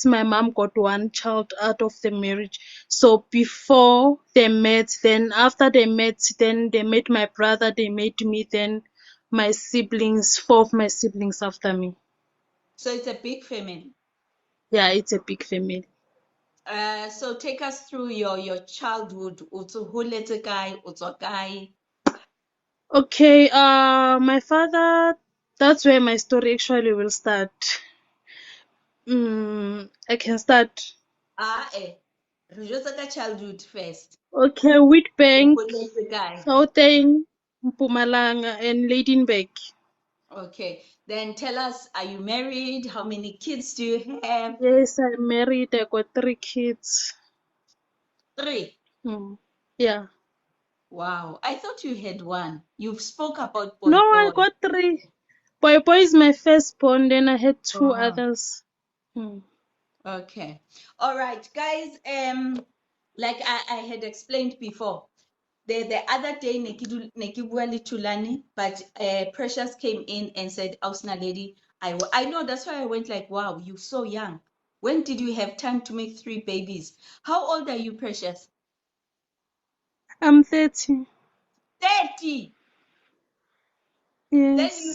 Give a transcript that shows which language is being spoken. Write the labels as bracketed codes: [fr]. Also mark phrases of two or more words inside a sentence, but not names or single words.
[en] My mom got 1 child out of the marriage. So before they met, then after they met, then they met my brother, they met me, then my siblings, 4 of my siblings after me. So it's a big family. Yeah, it's a big family. So take us through your childhood. [st] Utso holetse kae, utswa kae? [en] Okay, my father, that's where my story actually will start. I can start. [st] Ah, re jwetsa ka [en] childhood first. Okay, [st] O Witbank, holetse kae? [en] Gauteng, Mpumalanga, and Ladenburg. Okay. Then tell us, are you married? How many kids do you have? Yes, I'm married. I got 3 kids. 3. Hmm. Yeah. Wow. I thought you had 1. You've spoke about No, boy I boy. got 3. Boy is my firstborn. Then I had 2 Oh, others. Hmm. okay. All right, guys. Like I had explained before, the other day [st] ne ke bua le Thulani, [en] but Precious came in and said, Ausna lady, I know, that's why I went like, wow, you're so young. When did you have time to make 3 babies? How old are you, Precious? I'm 30. 30. Then you